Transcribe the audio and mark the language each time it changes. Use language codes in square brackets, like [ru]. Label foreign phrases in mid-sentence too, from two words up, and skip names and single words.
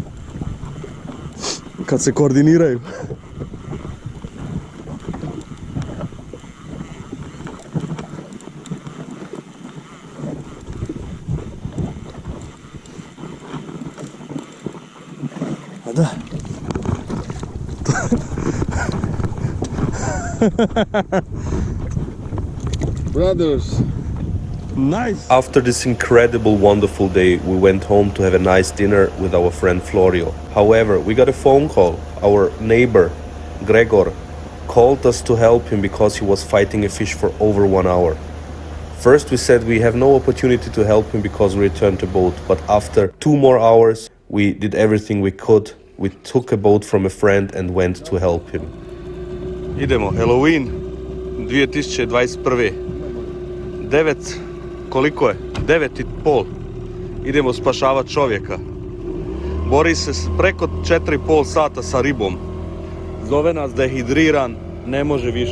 [hr] Kad se koordiniraju. A da. [en] Brothers. Nice. After this incredible, wonderful day, we went home to have a nice dinner with our friend Florio. However, we got a phone call. Our neighbor, Gregor, called us to help him because he was fighting a fish for over 1 hour. First we said we have no opportunity to help him because we returned to boat, but after 2 more hours, we did everything we could. We took a boat from a friend and went to help him. [hr] Idemo, Halloween 2021. 9, koliko je? 9,5. Idemo spašavati čovjeka. Bori se preko 4,5 sata sa ribom. Zove nas dehidriran, ne može više.